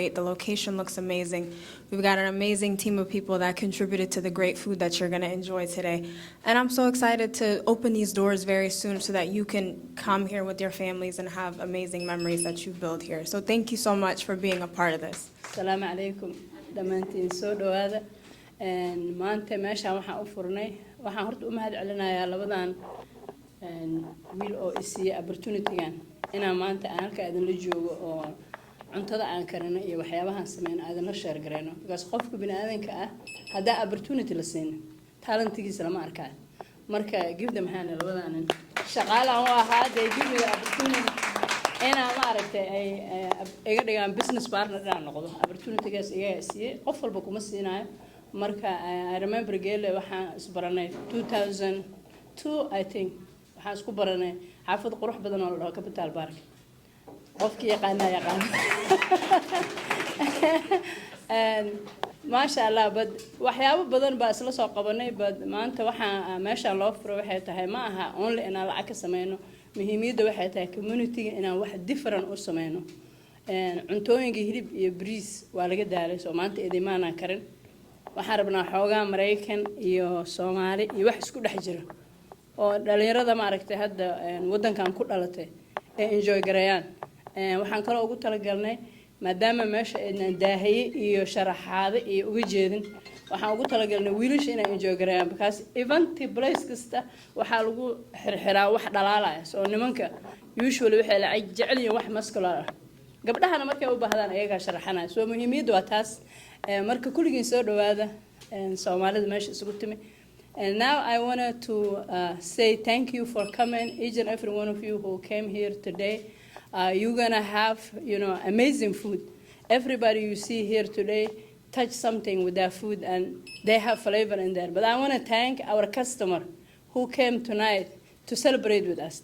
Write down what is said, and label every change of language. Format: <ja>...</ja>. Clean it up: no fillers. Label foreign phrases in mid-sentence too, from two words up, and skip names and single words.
<en>The location looks amazing. We've got an amazing team of people that contributed to the great food that you're going to enjoy today. And I'm so excited to open these doors very soon so that you can come here with your families and have amazing memories that you build here. So thank you so much for being a part of this.</en> <ar>Assalamu alaikum.</ar> <so>Dhammaantiin soo dhawaada. Maanta meeshaan waxaan u furnay. Waxaan horta u mahad celinayaa labadan wiil oo isiiya opportunity-gan inaan maanta aan halka idinla joogo oo cuntada aan karino iyo waxyaabahan sameeyno idinla share gareyno because qofka bini'aadanka ah hadaa opportunity la siin talentigiisa lama arkaan marka</so> <en>give them hand</en> <so>labadan shaqaalaan u ahaa</so> <en>they give me the opportunity</en> <so>inaan maaragtay ay iga dhigaan</so> <en>business partner</en> <so>inaan noqdo opportunity-gaas iga siiyay qof walba kuma siinayo marka</so> <en>I remember Gele</en> <so>waxaan isbaranay 2002</so> <en>I think</en> <so>waxaan isku baranay xaafad qurux badan oo la dhaho Capital Park qofkii yaqaana</so> <en>and mashallah but</en> <so>waxyaabo badan baa isla soo qabanay but maanta waxaan meeshaan loo furo waxay tahay ma aha only inaan lacag ka sameeyno muhiimiyadda waxay tahay community-ga inaan wax different u sameeyno cuntooyinka hilib iyo bariis waa laga daalay soo maanta idimaanaan karin waxaan rabnaa xoogaa Mareykan iyo Soomaali iyo wax isku dhex jira oo dhalinyarada maaragtay hadda wadankan ku dhalatay ee enjoy gareeyaan waxaan kale ugu talagalnay maadaama meesha ay daahaye iyo sharaxaade iyo uga jeedin waxaan ugu talagalnay wiilasha inay enjoy gareeyaan because</so> <en>event place</en> <so>kasta waxa lagu xirxiraa wax dhalaalaya soo nimanka usually waxay la jecel yihiin wax muscular ah gabdhahana markay u baahdaan ayaga sharaxanaa soo muhiimiyadu waa taas marka kulligiin soo dhawaada Soomaalida meesha isugu timi.</so> <en>And now I wanted to say thank you for coming, each and every one of you who came here today. You're gonna have, amazing food. Everybody you see here today touch something with their food and they have flavor in there. But I want to thank our customer who came tonight to celebrate with us.</en>